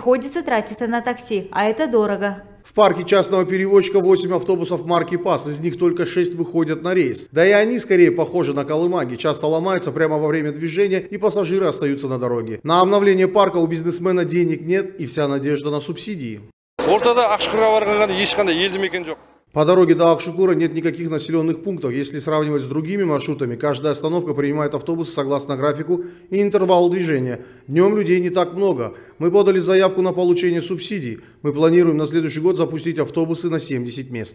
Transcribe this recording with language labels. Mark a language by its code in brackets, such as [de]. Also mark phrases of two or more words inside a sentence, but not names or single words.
[ru] Приходится тратиться на такси, а это дорого. В парке частного перевозчика 8 автобусов марки ПАС, из них только 6 выходят на рейс. Да и они скорее похожи на колымаги, часто ломаются прямо во время движения и пассажиры остаются на дороге. На обновление парка у бизнесмена денег нет и вся надежда на субсидии. [kk] Ортада Ақшұқырға барғанда ешқандай елді мекен жоқ. [ru] По дороге до Акшукура нет никаких населенных пунктов. Если сравнивать с другими маршрутами, каждая остановка принимает автобус согласно графику и интервалу движения. Днем людей не так много. Мы подали заявку на получение субсидий. Мы планируем на следующий год запустить автобусы на 70 мест.